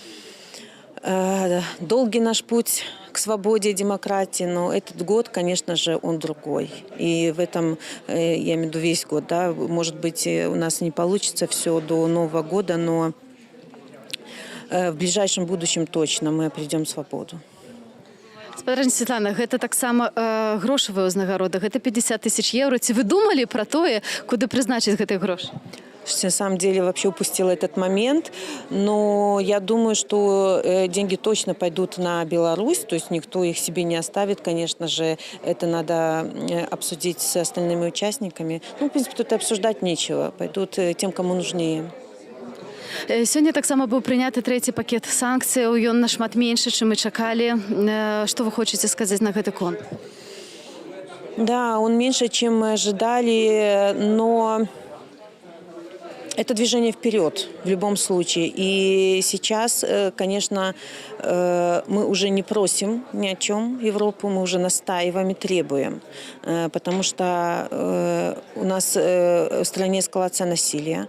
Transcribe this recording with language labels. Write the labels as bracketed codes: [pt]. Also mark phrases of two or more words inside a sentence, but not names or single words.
[ru] Долгий наш путь к свободе и демократии, но этот год, конечно же, он другой. И в этом, я имею в виду весь год, да, может быть, у нас не получится все до Нового года, но в ближайшем будущем точно мы обретем свободу. [be] Спадарыня Святлана, гэта таксама грошавая ўзнагарода, гэта 50 000 евро. Ці вы думалі пра тое, куды прызначыць гэтыя грошы? [ru] На самом деле вообще упустила этот момент, но я думаю, что деньги точно пойдут на Беларусь, то есть никто их себе не оставит, конечно же, это надо обсудить с остальными участниками. Ну, в принципе, тут обсуждать нечего, пойдут тем, кому нужнее. [be] Сёння таксама быў прыняты 3-й пакет санкцыяў, ён нашмат меншы, чым мы чакалі. Што вы хочаце сказаць на гэты конт? [ru] Да, он меньше, чем мы ожидали, но это движение вперед в любом случае. И сейчас, конечно, мы уже не просим ни о чем Европу, мы уже настаиваем и требуем. Потому что у нас в стране эскалация насилия.